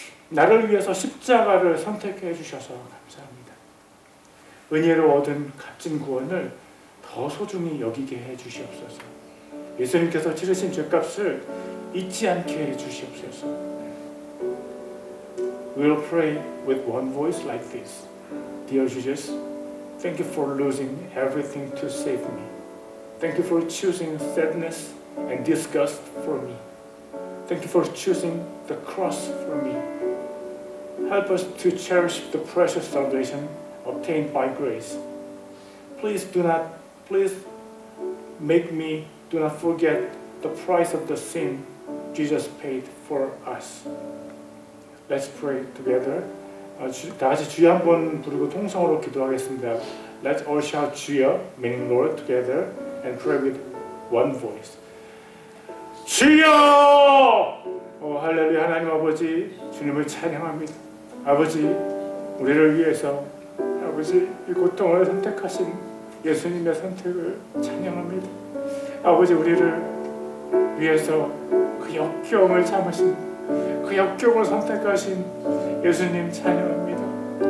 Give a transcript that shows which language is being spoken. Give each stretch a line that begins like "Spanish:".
Korean: 나를 위해서 십자가를 선택해 주셔서 감사합니다. 은혜로 얻은 값진 구원을 더 소중히 여기게 해 주시옵소서. 예수님께서 치르신 죄값을 잊지 않게 해 주시옵소서.
English: We will pray with one voice like this. Dear Jesus, thank you for losing everything to save me. Thank you for choosing sadness and disgust for me. Thank you for choosing the cross for me. Help us to cherish the precious salvation obtained by grace. Please make me do not forget the price of the sin Jesus paid for us. Let's pray together.
Korean: 다 같이 주여 한번 부르고 통성으로 기도하겠습니다.
English: Let's all shout 주여, meaning Lord, together and pray with one voice.
Korean: 주여! 할렐루야. 하나님 아버지, 주님을 찬양합니다. 아버지, 우리를 위해서 아버지 이 고통을 선택하신 예수님의 선택을 찬양합니다. 아버지, 우리를 위해서 그 역경을 참으신 그 역경을 선택하신 예수님 찬양합니다.